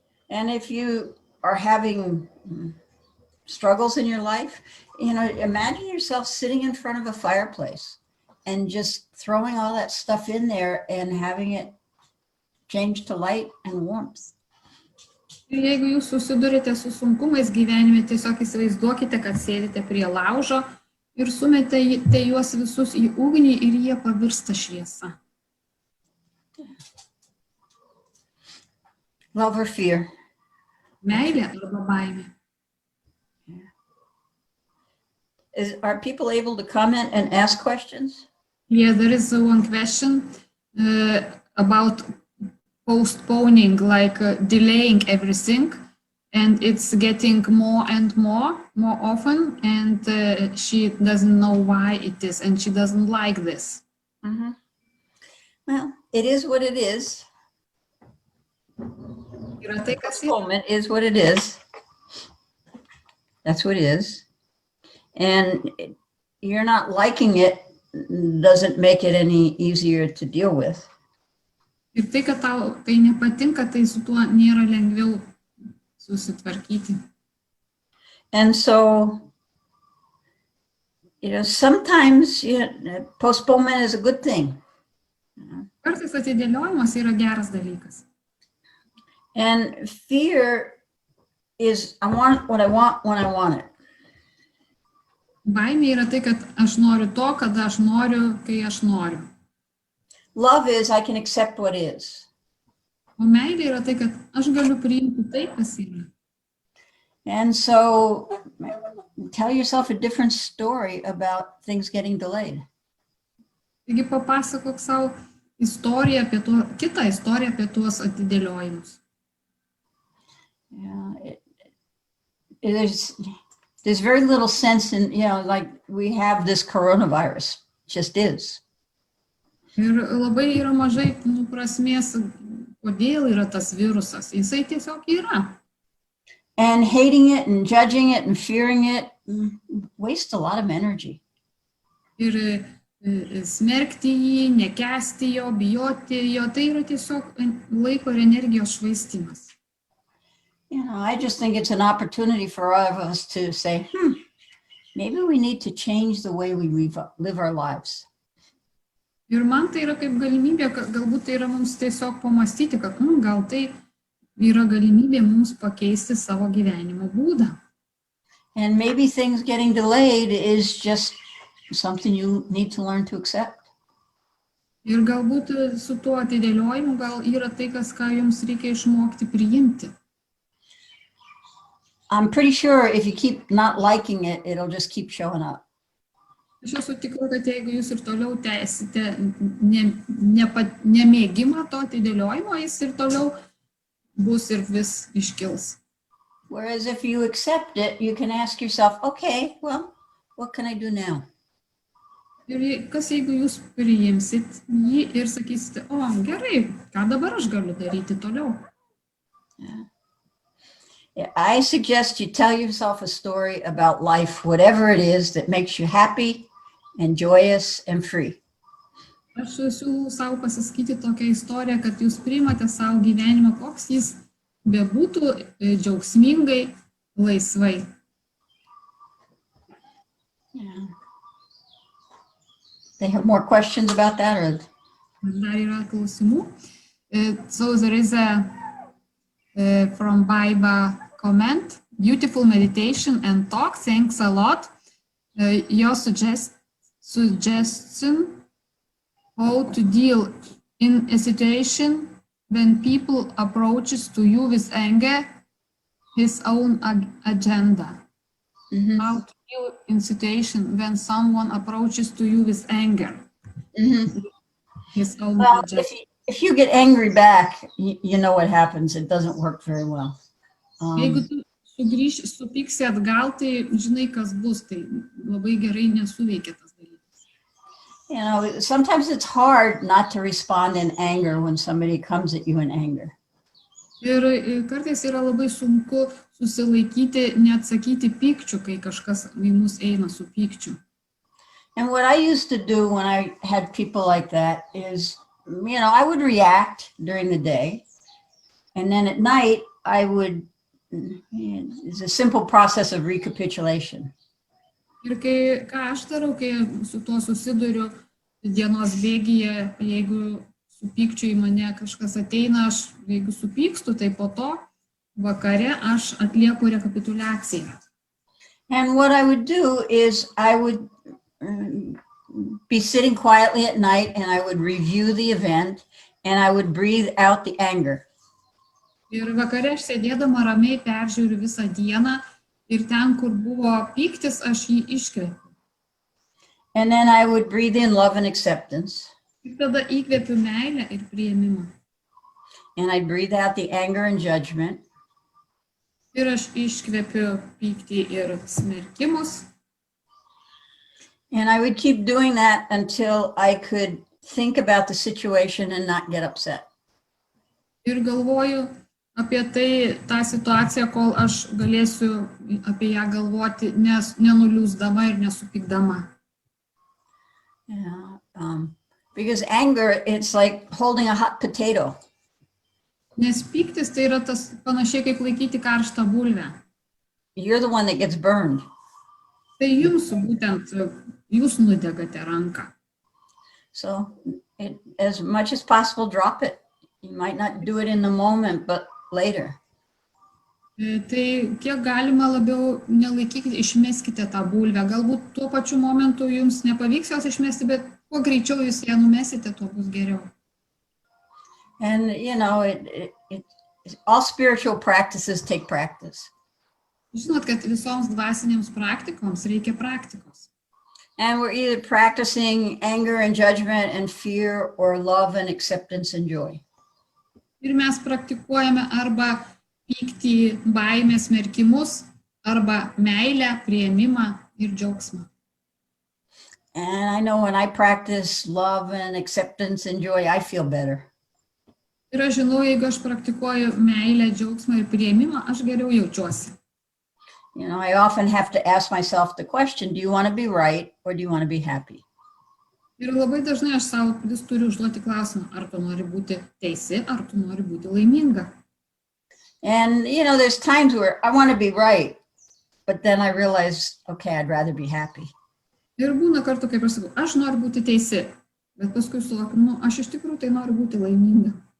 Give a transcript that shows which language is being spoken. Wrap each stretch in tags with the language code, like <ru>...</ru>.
<en>And if you are having struggles in your life, imagine yourself sitting in front of a fireplace and just throwing all that stuff in there and having it change to light and warmth.</en> <lt>Ir jeigu jūs susidurite su sunkumais gyvenime, tiesiog įsivaizduokite, kad sėdite prie laužo ir sumetėte juos visus į ugnį ir jie pavirsta šviesa.</lt> <en>Love or fear?</en> <lt>Meilė arba baimė.</lt> <en>Are people able to comment and ask questions? Yeah, there is one question about postponing, like delaying everything, and it's getting more and more often, and she doesn't know why it is, and she doesn't like this. Mm-hmm. Well, it is what it is. Postponement is what it is. That's what it is. And you're not liking it doesn't make it any easier to deal with.</en> <lt>Ir tai, kad tau tai nepatinka, tai su tuo nėra lengviau susitvarkyti.</lt> <en>And so, sometimes postponement is a good thing.</en> <lt>Kartais atidėliojimas yra geras dalykas.</lt> <en>And fear is, I want what I want when I want it.</en> <lt>Baimė yra tai, kad aš noriu to, kada aš noriu, kai aš noriu.</lt> <en>Love is, I can accept what is.</en> <lt>O meilė yra tai, kad aš galiu priimti tai, kas yra.</lt> <en>And so, tell yourself a different story about things getting delayed.</en> <lt>Taigi papasakok savo istoriją apie kitą istoriją apie tuos atidėliojimus.</lt> <en>Yeah, there's very little sense in, like we have this coronavirus, it just is.</en> <lt>Ir labai yra mažai prasmės, kodėl yra tas virusas. Jisai tiesiog yra.</lt> <en>And hating it and judging it and fearing it wastes a lot of energy.</en> <lt>Ir smerkti jį, nekęsti jo, bijoti jo, tai yra tiesiog laiko ir energijos švaistymas.</lt> <en>I just think it's an opportunity for all of us to say, maybe we need to change the way we live our lives.</en> <lt>Ir man tai yra kaip galimybė, kad galbūt tai yra mums tiesiog pamastyti, kad gal tai yra galimybė mums pakeisti savo gyvenimo būdą.</lt> <en>And maybe things getting delayed is just something you need to learn to accept.</en> <lt>Ir galbūt su tuo atidėliojimu gal yra tai, ką jums reikia išmokti priimti.</lt> <en>I'm pretty sure if you keep not liking it, it'll just keep showing up.</en> <lt>Aš esu tikra, kad jeigu jūs ir toliau tęsite nemėgimą to atidėliojimo, jis ir toliau bus ir vis iškils.</lt> <en>Whereas if you accept it, you can ask yourself, okay, well, what can I do now?</en> <lt>Ir kas jeigu jūs priimsit jį ir sakysite, gerai, ką dabar aš galiu daryti toliau?</lt> <en>Yeah, I suggest you tell yourself a story about life, whatever it is that makes you happy and joyous and free.</en> <lt>Aš siūlau savo pasiskaityti tokią istoriją, kad jūs priimate savo gyvenimą, koks jis bebūtų, džiaugsmingai, laisvai.</lt> <en>Yeah. They have more questions about that? Or?</en> <lt>Dar yra klausimų.</lt> <en>So there is from Baiba comment, beautiful meditation and talk, thanks a lot. Your suggestion how to deal in a situation when people approaches to you with anger, his own agenda. Mm-hmm. How to deal in situation when someone approaches to you with anger, his own agenda. If you get angry back, you know what happens. It doesn't work very well.</en> <lt>Jeigu tu supyksi atgal, tai žinai, kas bus, tai labai gerai nesuveikia tas dalykas.</lt> <en>Sometimes it's hard not to respond in anger when somebody comes at you in anger.</en> <lt>Ir kartais yra labai sunku susilaikyti, neatsakyti pykčiu, kai kažkas į mus eina su pykčiu.</lt> <en>And what I used to do when I had people like that is, I would react during the day. And then at night, I would, it's a simple process of recapitulation.</en> <lt>Ir ką aš darau, kai su tuo susiduriu dienos bėgyje, jeigu su pykčiu į mane kažkas ateina, aš jeigu supykstu, tai po to vakare aš atlieku rekapituliaciją.</lt> <en>And what I would do is I would be sitting quietly at night and I would review the event and I would breathe out the anger.</en> <lt>Ir vakare aš sėdėdama ramiai peržiūriu visą dieną ir ten, kur buvo pyktis, aš jį iškvepiu.</lt> <en>And then I would breathe in love and acceptance.</en> <lt>Ir tada įkvepiu meilę ir priėmimą.</lt> <en>And I'd breathe out the anger and judgment.</en> <lt>Ir aš iškvepiu pyktį ir smerkimus.</lt> <en>And I would keep doing that until I could think about the situation and not get upset.</en> <lt>Ir galvoju apie tai, tą situaciją, kol aš galėsiu apie ją galvoti, nenuliūsdama ir nesupykdama.</lt> <en>Yeah, because anger, it's like holding a hot potato.</en> <lt>Nes pyktis tai yra tas panašiai kaip laikyti karštą bulvę.</lt> <en>You're the one that gets burned.</en> <lt>Tai jums būtent, jūs nudegate ranką.</lt> <en>So as much as possible, drop it. You might not do it in the moment, but later.</en> <lt>Tai kiek galima labiau nelaikykite, išmeskite tą bulvę. Galbūt tuo pačiu momentu jums nepavyks jos išmesti, bet kuo greičiau jūs ją numesite, tuo bus geriau.</lt> <en>And all spiritual practices take practice.</en> <lt>Žinot, kad visoms dvasinėms praktikoms reikia praktikos.</lt> <en>And we're either practicing anger and judgment and fear or love and acceptance and joy.</en> <lt>Ir mes praktikuojame arba pyktį, baimę, smerkimus, arba meilę, priėmimą ir džiaugsmą.</lt> <en>And I know when I practice love and acceptance and joy, I feel better.</en> <lt>Ir aš žinau, jeigu aš praktikuoju meilę, džiaugsmą ir priėmimą, aš geriau jaučiuosi.</lt> <en>I often have to ask myself the question, do you want to be right or do you want to be happy?</en> <lt>Ir labai dažnai aš savo vis turiu užduoti klausimą, ar tu nori būti teisi, ar tu nori būti laiminga.</lt> <en>And, there's times where I want to be right, but then I realize, okay, I'd rather be happy.</en> <lt>Ir būna kartų, kaip aš sakau, aš noriu būti teisi, bet paskui suvokiu, aš iš tikrųjų tai noriu būti laiminga.</lt>